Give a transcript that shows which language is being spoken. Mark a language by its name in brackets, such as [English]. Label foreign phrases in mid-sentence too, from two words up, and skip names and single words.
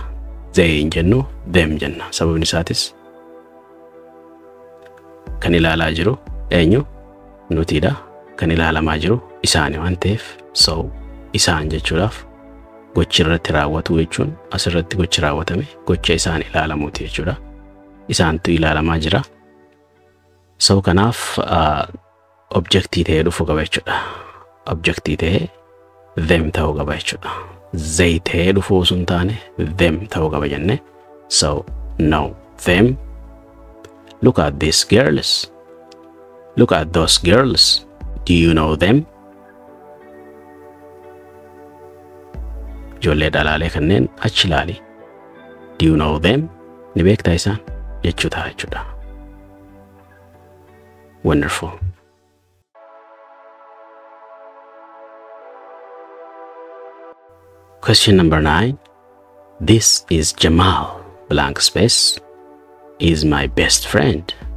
[Oromo] They hin jennu, them jenna. Sababni isaatis kan ilaalaa jiru eenyu nutiidha kan ilaalamaa jiru isaanii waan ta'eef so isaan jechuudhaaf gochi irratti raawwatu jechuun asirratti gochi raawwatame gocha isaan ilaalamuuti jechuudha. Isaantu ilaalamaa jira. So kanaaf objectii ta'ee dhufu qaba jechuudha. Objectii ta'ee them ta'uu qaba jechuudha. They ta'ee dhufu osoo hin taane them ta'uu qaba jenne. [English] So no, them. Look at these girls. Look at those girls. Do you know them? [Oromo] Ijoollee dhalaalee kanneen achi ilaali. [English] Do you know them? [Oromo] Ni beektaa isaan jechuudha. [English] Wonderful. Question number 9. This is Jamal, blank space, is my best friend.